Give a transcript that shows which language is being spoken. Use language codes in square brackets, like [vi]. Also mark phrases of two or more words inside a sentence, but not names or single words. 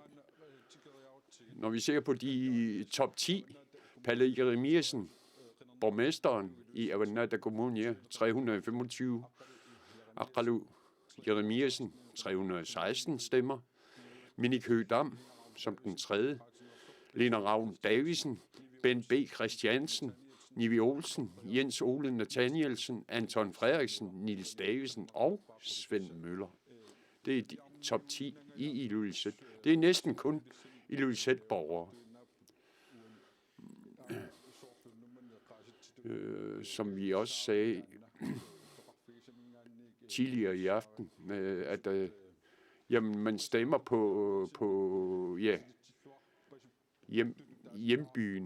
[da] Når vi ser på de top 10, Palle Jeremiasen, borgmesteren i Avannaata Kommune, 325, Aqalu Jeremiasen, 316 stemmer, Minik Høgh-Dam som den tredje, Lena Ravn Davidsen, Bent B. Christiansen, Nivi Olsen, Jens Ole Nathanielsen, Anton Frederiksen, Niels Davidsen og Svend Møller. Det er de top 10 i Ilulissat. Det er næsten kun Ilulissat-borgere. Som vi også sagde tidligere i aften, at jamen, man stemmer på hjembyen.